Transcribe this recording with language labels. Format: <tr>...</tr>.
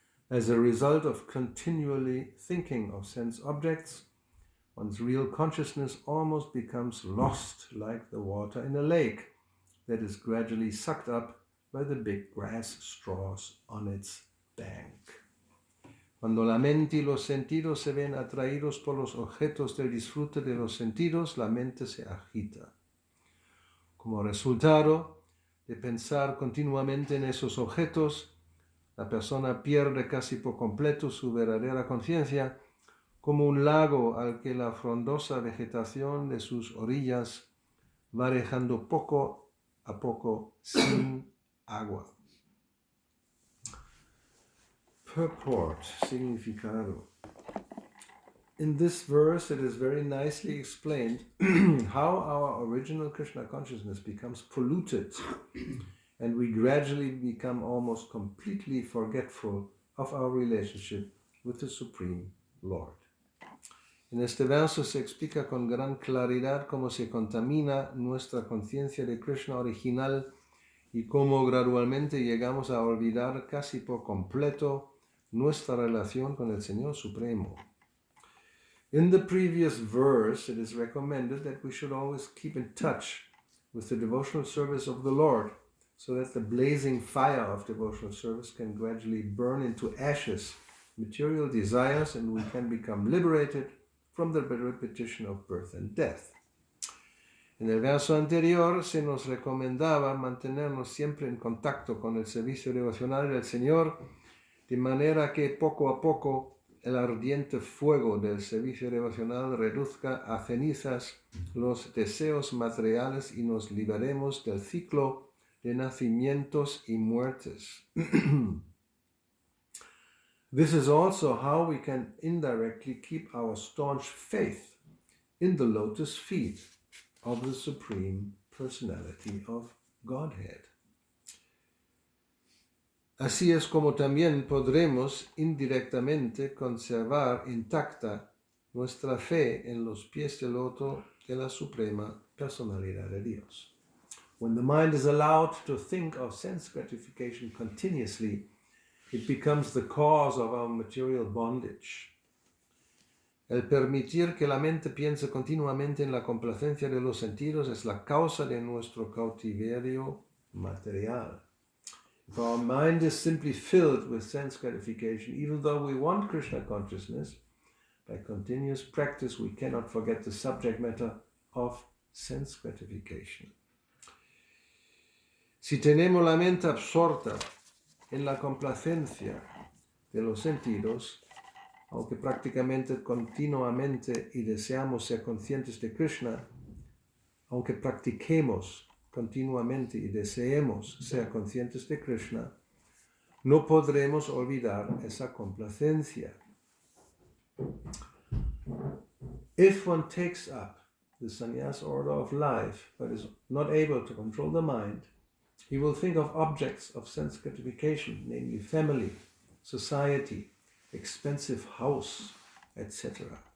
<en>As a result of continually thinking of sense objects, one's real consciousness almost becomes lost like the water in a lake that is gradually sucked up by the big grass straws on its bank.</en> <es>Cuando la mente y los sentidos se ven atraídos por los objetos del disfrute de los sentidos, la mente se agita. Como resultado de pensar continuamente en esos objetos, la persona pierde casi por completo su verdadera conciencia, como un lago al que la frondosa vegetación de sus orillas va dejando poco a poco sin agua.</es> <en>Purport, significado. In this verse, it is very nicely explained how our original Krishna consciousness becomes polluted and we gradually become almost completely forgetful of our relationship with the Supreme Lord.</en> <es>En este verso se explica con gran claridad cómo se contamina nuestra conciencia de Krishna original y cómo gradualmente llegamos a olvidar casi por completo nuestra relación con el Señor Supremo.</es> <en>In the previous verse, it is recommended that we should always keep in touch with the devotional service of the Lord, so that the blazing fire of devotional service can gradually burn into ashes material desires and we can become liberated from the repetition of birth and death.</en> <es>En el verso anterior se nos recomendaba mantenernos siempre en contacto con el servicio devocional del Señor, de manera que poco a poco el ardiente fuego del servicio devocional reduzca a cenizas los deseos materiales y nos liberemos del ciclo de nacimientos y muertes.</es> <en>This is also how we can indirectly keep our staunch faith in the lotus feet of the Supreme Personality of Godhead.</en> <es>Así es como también podremos indirectamente conservar intacta nuestra fe en los pies de loto de la Suprema Personalidad de Dios.</es> <en>When the mind is allowed to think of sense gratification continuously, it becomes the cause of our material bondage.</en> <es>El permitir que la mente piense continuamente en la complacencia de los sentidos es la causa de nuestro cautiverio material.</es> <en>If our mind is simply filled with sense gratification, even though we want Krishna consciousness, by continuous practice we cannot forget the subject matter of sense gratification.</en> <es>Si tenemos la mente absorta en la complacencia de los sentidos, aunque prácticamente continuamente y deseamos ser conscientes de Krishna, aunque practiquemos continuamente y deseemos ser conscientes de Krishna, no podremos olvidar esa complacencia.</es> <en>If one takes up the sannyas order of life but is not able to control the mind, he will think of objects of sense gratification, namely family, society, expensive house, etc.</en>